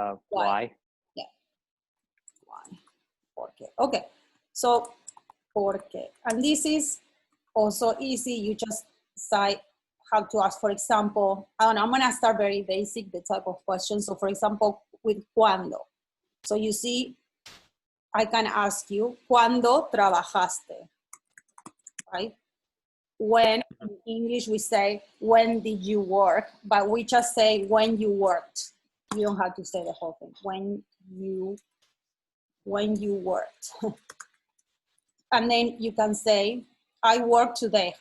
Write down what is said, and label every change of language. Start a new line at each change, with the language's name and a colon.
English: Why? Yeah. Why?
Spanish: Por qué.
English: Okay. So,
Spanish: por qué.
English: And this is also easy. You just decide how to ask. For example, I don't know, I'm going to start very basic, the type of question. So, for example, with cuándo. So, you see, I can ask you,
Spanish: ¿cuándo trabajaste?
English: Right? When, in English, we say, when did you work? But we just say, when you worked. You don't have to say the whole thing. When you worked. And then you can say, I work today.